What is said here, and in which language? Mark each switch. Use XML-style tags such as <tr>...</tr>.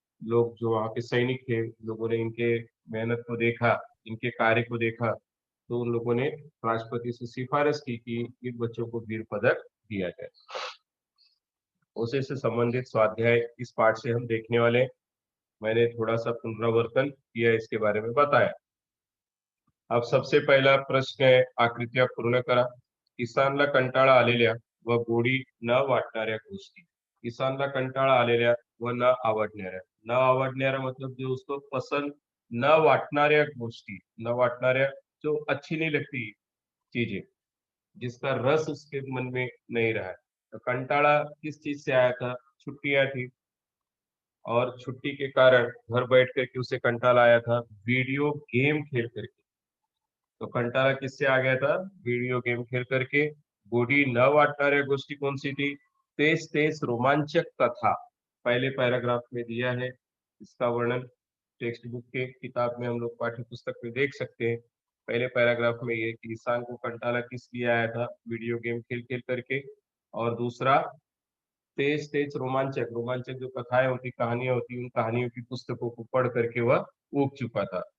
<hi>लोग जो वहाँ के सैनिक थे, लोगों ने इनके मेहनत को देखा, इनके कार्य को देखा, तो उन लोगों ने राष्ट्रपति से सिफारिश की कि इन बच्चों को वीर पदक दिया जाए। उसी से संबंधित स्वाध्याय इस पाठ से हम देखने वाले हैं। मैंने थोड़ा सा पुनरावर्तन किया, इसके बारे में बताया। अब सबसे पहला प्रश्न है,</hi> <mr>आकृत्या पूर्ण करा। ईशानला कंटाळा आलेल्या व गोडी न वाटणाऱ्या गोष्टी। ईशानला कंटाळा आलेल्या व न आवडणाऱ्या। न आवडणाऱ्या</mr> <hi>मतलब जो उसको पसंद</hi> <mr>न वाटणाऱ्या गोष्टी, न वाटणाऱ्या,</mr> <hi>जो अच्छी नहीं लगती चीजें, जिसका रस उसके मन में नहीं रहा है। तो कंटाळा किस चीज से आया था? छुट्टियां थी, और छुट्टी के कारण घर बैठ करके उसे कंटाला आया था, वीडियो गेम खेल करके। तो कंटाला किससे आ गया था? वीडियो गेम खेल करके।</hi> <mr>गोडी न वाटणाऱ्या गोष्टी</mr> <hi>कोणसी थी? तेज तेज रोमांचक कथा पहले पैराग्राफ में दिया है। इसका वर्णन टेक्स्ट बुक के किताब में हम लोग पाठ्य पुस्तक में देख सकते हैं। पहले पैराग्राफ में ये कि इंसान को कंटाला किस लिए आया था? वीडियो गेम खेल-खेल करके। और दूसरा तेज तेज रोमांचक, रोमांचक जो कथाएँ होती, कहानियाँ होती, उन कहानियों की पुस्तकों को पढ़ करके वह ऊब चुका था।</hi>